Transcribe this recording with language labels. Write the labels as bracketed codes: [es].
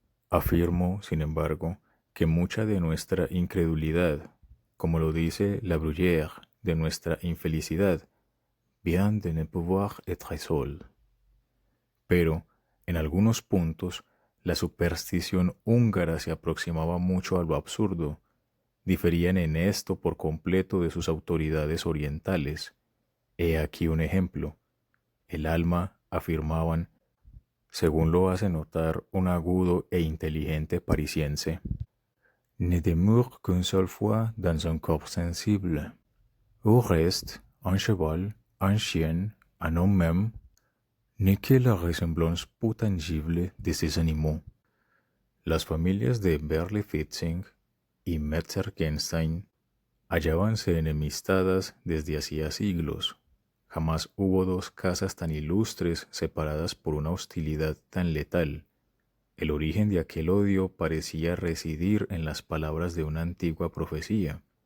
[es] Afirmo, sin embargo, que mucha de nuestra incredulidad, como lo dice La Bruyère, de nuestra infelicidad, [fr] vient de ne pouvoir être seul. [es] Pero, en algunos puntos, la superstición húngara se aproximaba mucho a lo absurdo. Diferían en esto por completo de sus autoridades orientales. He aquí un ejemplo. El alma, afirmaban, según lo hace notar un agudo e inteligente parisiense, [fr] ne demeure qu'une seule fois dans un corps sensible. Au reste, un cheval, un chien, un homme même, n'est que la ressemblance peu tangible de ces animaux. [es] Las familias de Berlifitzing y Metzger-Genstein hallábanse enemistadas desde hacía siglos. Jamás hubo dos casas tan ilustres separadas por una hostilidad tan letal. El origen de aquel odio parecía residir en las palabras de una antigua profecía.